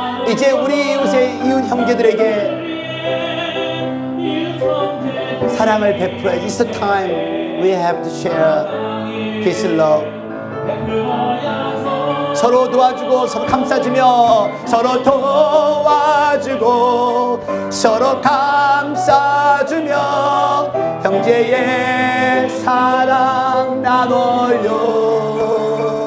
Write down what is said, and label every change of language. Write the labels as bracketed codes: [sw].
[ko] 이제 우리 이웃의 이웃 형제들에게 사랑을 베풀어야지. [en] It's the time we have to share peace and love. [ko] 서로 도와주고 서로 감싸주며 서로 도와주고 서로 감싸주며 형제의 사랑 나눠요.